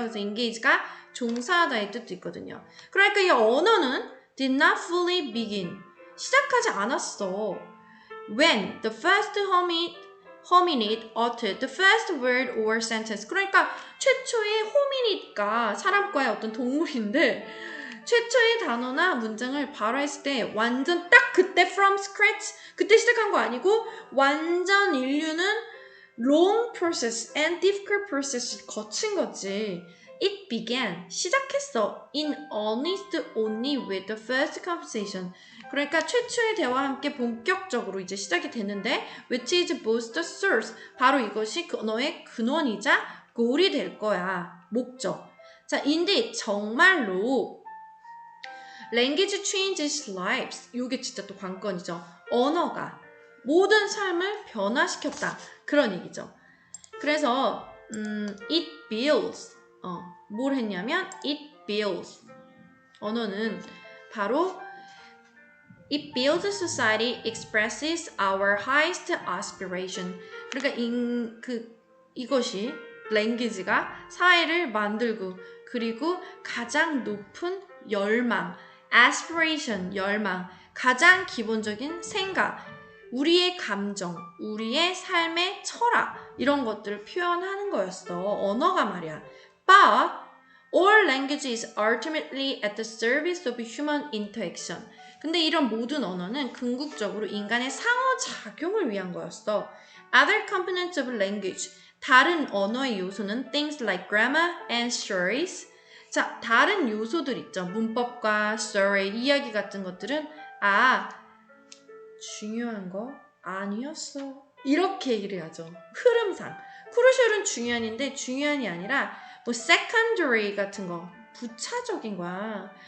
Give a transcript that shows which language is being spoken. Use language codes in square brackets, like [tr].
[ko] 그래서 engage가 종사하다의 뜻도 있거든요. 그러니까 이 언어는 [en] did not fully begin. [ko] 시작하지 않았어. [en] When the first hominid uttered the first word or sentence. [ko] 그러니까 최초의 hominid가 사람과의 어떤 동물인데 최초의 단어나 문장을 발화했을 때 완전 딱 그때 [en] from scratch [ko] 그때 시작한 거 아니고 완전 인류는 [en] long process and difficult process [ko] 거친 거지. [en] It began [ko] 시작했어 [en] in earnest only with the first conversation. [ko] 그러니까 최초의 대화와 함께 본격적으로 이제 시작이 되는데 [en] which is both the source [ko] 바로 이것이 그 언어의 근원이자 goal이 될 거야. 목적. [en] 자, indeed 정말로 language changes lives. [ko] 이게 진짜 또 관건이죠. 언어가 모든 삶을 변화시켰다. 그런 얘기죠. [en] 그래서 it builds. [ko] 뭘 했냐면 [en] it builds. [ko] 언어는 바로 [en] It builds a society, expresses our highest aspiration. [ko] 그러니까 이것이 language가 사회를 만들고 그리고 가장 높은 열망, aspiration, 열망, 가장 기본적인 생각, 우리의 감정, 우리의 삶의 철학 이런 것들을 표현하는 거였어. 언어가 말이야. [en] But all language is ultimately at the service of human interaction. [ko] 근데 이런 모든 언어는 궁극적으로 인간의 상호작용을 위한 거였어. [en] Other components of language. [ko] 다른 언어의 요소는 [en] things like grammar and stories. [ko] 자, 다른 요소들 있죠. 문법과 story, 이야기 같은 것들은 중요한 거 아니었어. 이렇게 얘기를 해야죠. 흐름상. crucial은 중요한인데 중요한이 아니라 뭐 secondary 같은 거 부차적인 거야.